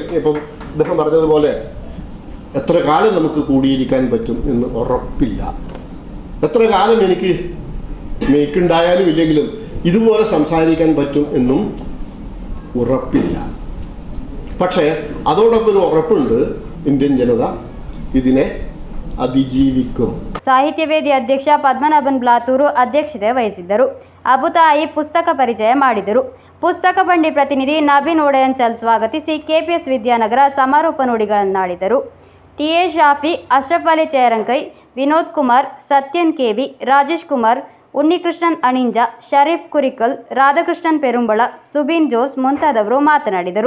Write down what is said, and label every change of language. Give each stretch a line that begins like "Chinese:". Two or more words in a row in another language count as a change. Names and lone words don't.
Malayalam: ഇപ്പം അദ്ദേഹം പറഞ്ഞതുപോലെ എത്ര കാലം നമുക്ക് കൂടിയിരിക്കാൻ പറ്റും എന്ന് ഉറപ്പില്ല. എത്ര കാലം എനിക്കുണ്ടായാലും ഇല്ലെങ്കിലും ഇതുപോലെ സംസാരിക്കാൻ പറ്റും എന്നും ഉറപ്പില്ല. പക്ഷേ അതോടൊപ്പം ഒരു ഉറപ്പുണ്ട്, ഇന്ത്യൻ ജനത ഇതിനെ അതിജീവിക്കും.
Kannada: ಸಾಹಿತ್ಯವೇದಿ ಅಧ್ಯಕ್ಷ ಪದ್ಮನಾಭನ್ ಬ್ಲಾತೂರು ಅಧ್ಯಕ್ಷತೆ ವಹಿಸಿದ್ದರು. ಅಬುತಾಯಿ ಪುಸ್ತಕ ಪರಿಚಯ ಮಾಡಿದರು. ಪುಸ್ತಕ ಬಂಡಿ ಪ್ರತಿನಿಧಿ ನಬೀನ್ ಒಡೆಯಂಚಲ್ ಸ್ವಾಗತಿಸಿ ಕೆಪಿಎಸ್ ವಿದ್ಯಾನಗರ ಸಮಾರೋಪ ನುಡಿಗಳನ್ನಾಡಿದರು. ಟಿಎ ಶಾಫಿ, ಅಶ್ರಫ್ ಅಲಿ ಚೇರಂಕೈ, ವಿನೋದ್ ಕುಮಾರ್, ಸತ್ಯನ್ ಕೆವಿ, ರಾಜೇಶ್ ಕುಮಾರ್, ಉನ್ನಿಕೃಷ್ಣನ್ ಅಣಿಂಜ, ಶರೀಫ್ ಕುರಿಕಲ್, ರಾಧಾಕೃಷ್ಣನ್ ಪೆರುಂಬಳ, ಸುಬೀನ್ ಜೋಸ್ ಮುಂತಾದವರು ಮಾತನಾಡಿದರು.